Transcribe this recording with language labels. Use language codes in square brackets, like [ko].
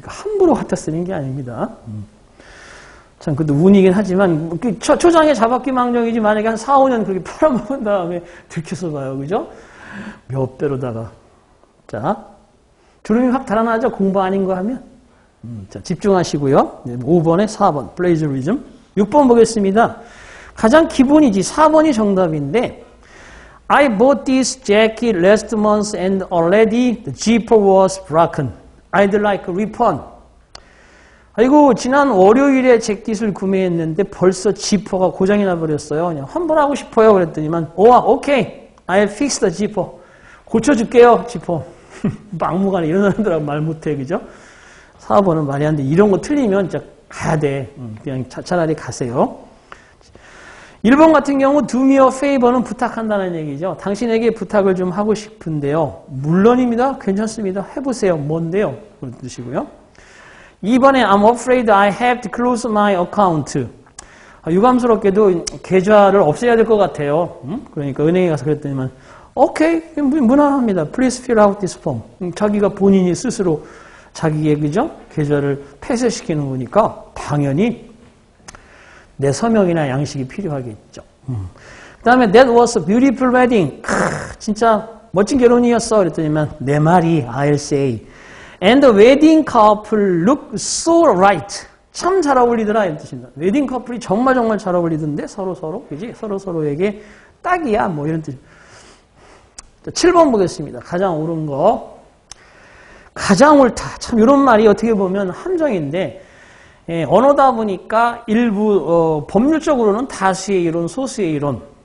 [ko] 그러니까 함부로 갖다 쓰는 게 아닙니다. 참, 그래도 운이긴 하지만, 초장에 잡았기 망정이지, 만약에 한 4, 5년 그렇게 팔아먹은 다음에 들켜서 봐요. 그죠? 몇 배로다가. 자, 주름이 확 달아나죠? 공부 아닌 거 하면. 자, 집중하시고요. 5번에 4번, plagiarism. 6번 보겠습니다. 가장 기본이지, 4번이 정답인데, [en] I bought this jacket last month and already the zipper was broken. I'd like a refund. [ko] 아이고 지난 월요일에 재킷을 구매했는데 벌써 지퍼가 고장이 나버렸어요. 그냥 환불하고 싶어요. 그랬더니만 오케이. [en] I'll fix the zipper. [ko] 고쳐줄게요. 지퍼. 막무가내 이런 사람들하고 말 못해. 그죠? 4번은 말이 안 돼. 이런 거 틀리면 진짜 가야 돼. 그냥 차라리 가세요. 1번 같은 경우 [en] do me a favor [ko] 는 부탁한다는 얘기죠. 당신에게 부탁을 좀 하고 싶은데요. 물론입니다. 괜찮습니다. 해보세요. 뭔데요? 그런 뜻이고요. 2번에 [en] I'm afraid I have to close my account. [ko] 유감스럽게도 계좌를 없애야 될 것 같아요. 그러니까 은행에 가서 그랬더니만 오케이, 무난합니다. [en] Please fill out this form. [ko] 자기가 본인이 스스로 자기의 그죠? 계좌를 폐쇄시키는 거니까 당연히 내 서명이나 양식이 필요하겠죠. 그 다음에 [en] That was a beautiful wedding. [ko] 진짜 멋진 결혼이었어. 그랬더니만 내 말이 [en] I'll say. And the wedding couple look so right. [ko] 참 잘 어울리더라 이런 뜻입니다. 웨딩 커플이 정말 잘 어울리던데 서로 그지? 서로에게 딱이야 뭐 이런 뜻. 7번 보겠습니다. 가장 옳은 거. 가장 옳다. 참 이런 말이 어떻게 보면 함정인데 언어다 보니까 일부 법률적으로는 다수의 이론, 소수의 이론.